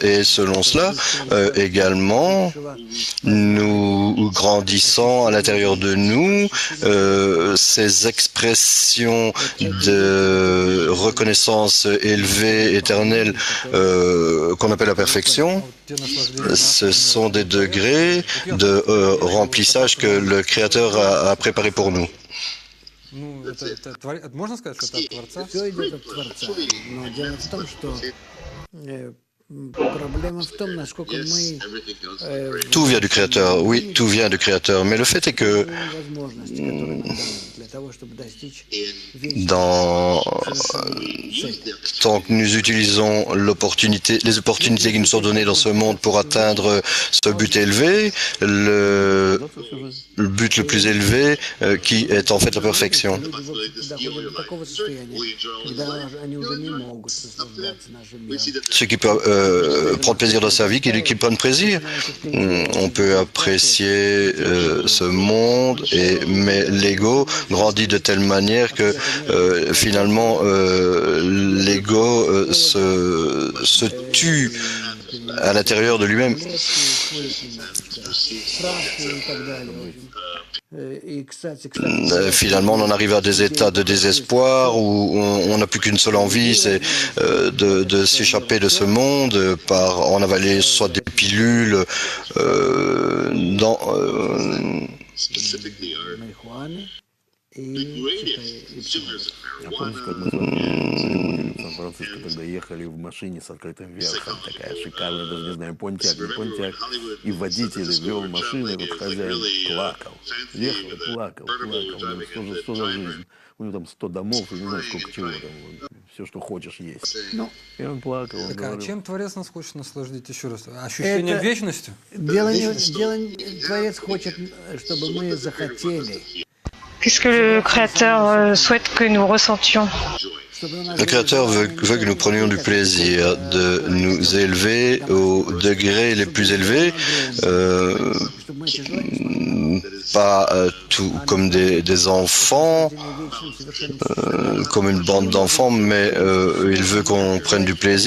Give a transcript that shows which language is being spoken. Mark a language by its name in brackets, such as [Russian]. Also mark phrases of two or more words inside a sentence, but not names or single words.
[French] Et selon cela, également, nous grandissons à l'intérieur de nous, ces expressions de reconnaissance élevée, éternelle, qu'on appelle la perfection, ce sont des degrés de remplissage que le Créateur a préparé pour nous. [Russian] Ну, можно сказать, что это от Творца? Все идет от Творца. Но дело в том, что проблема в том, насколько мы [French] Tout vient du Créateur, oui, tout vient du Créateur. Mais le fait est que [Russian] возможности, которые нам даны для того, чтобы достичь [French] dans tant que nous utilisons les opportunités qui nous sont données dans ce monde pour atteindre ce but élevé, le but le plus élevé qui est en fait la perfection. [Russian] доходят до такого состояния, когда они уже не могут наслаждаться нашим миром. [French] Ceux qui peuvent prendre plaisir dans sa vie, qui prennent plaisir, on peut apprécier ce monde, mais l'ego grandit de telle manière que finalement l'ego se tue à l'intérieur de lui-même. Finalement, on en arrive à des états de désespoir où on n'a plus qu'une seule envie, c'est de s'échapper de ce monde en avaler soit des pilules [Russian] Я помню, как мы с вами в Сан-Франциско тогда ехали в машине с открытым верхом, такая шикарная, даже не знаю, понтяк, не понтяк, и водитель вел машину, и вот хозяин плакал, ехал и плакал, думаю, что за жизнь, у него там 100 домов, и не знаю, сколько чего там, все, что хочешь, есть. И он плакал, он Так, а говорил, чем Творец нас хочет наслаждать еще раз? Ощущением Это- вечности? Творец хочет, чтобы мы захотели. [French] Qu'est-ce que le Créateur souhaite que nous ressentions? Le Créateur veut que nous prenions du plaisir, de nous élever aux degrés les plus élevés, pas tout comme des enfants, comme une bande d'enfants, mais il veut qu'on prenne du plaisir.